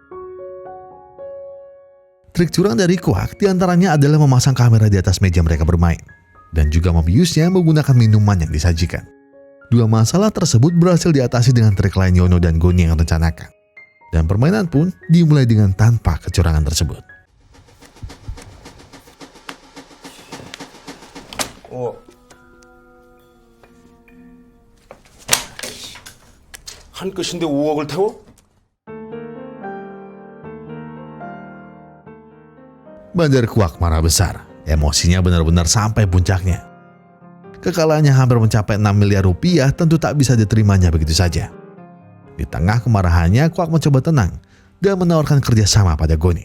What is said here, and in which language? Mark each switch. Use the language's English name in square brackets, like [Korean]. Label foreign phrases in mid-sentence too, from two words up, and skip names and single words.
[Indonesian] Trik curang dari Kuak diantaranya adalah memasang kamera di atas meja mereka bermain dan juga membiusnya menggunakan minuman yang disajikan. Dua masalah tersebut berhasil diatasi dengan trik lain Yono dan Goni yang rencanakan. Dan permainan pun dimulai dengan tanpa kecurangan tersebut. [Korean] 한 끝인데 5억을 태워? [Indonesian] Bandar Kuak marah besar. Emosinya benar-benar sampai puncaknya. Kekalahannya hampir mencapai 6 miliar rupiah tentu tak bisa diterimanya begitu saja. Di tengah kemarahannya, Kuak mencoba tenang dan menawarkan kerjasama pada Goni.